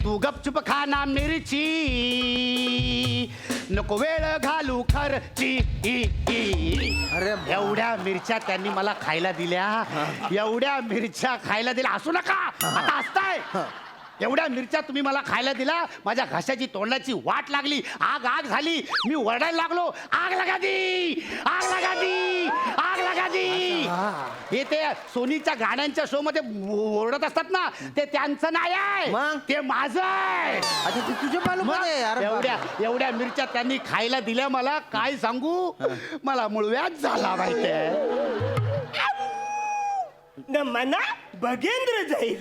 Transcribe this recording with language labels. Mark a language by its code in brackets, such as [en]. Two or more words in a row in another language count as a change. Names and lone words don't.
[mr] तू गपचुप खाना मिरची, नको वेळ घालू खर्ची. अरे एवढ्या मिरच्या त्यांनी मला खायला दिल्या, एवढ्या मिरच्या खायला दिल्या. असू नका, आता हसताय. एवढ्या मिरच्या तुम्ही मला खायला दिला, माझ्या घशाची तोंडाची वाट लागली, आग आग झाली, मी ओरडायला लागलो, [hi] आग लगा दी, आग लगा दी, आग लगा दी. [mr] हे ते सोनीच्या गाण्यांच्या शो मध्ये ओरडत असतात ना, ते त्यांचं नाही आहे, मग? ते माझं आहे. अच्छा ते [hi] तुझे मालूम [mr] मग आहे. अरे एवढ्या एवढ्या मिरच्या त्यांनी खायला दिल्या मला, काय सांगू, मला मुळव्याध झाला माहितीये. न मना बघेंद्र जाईल.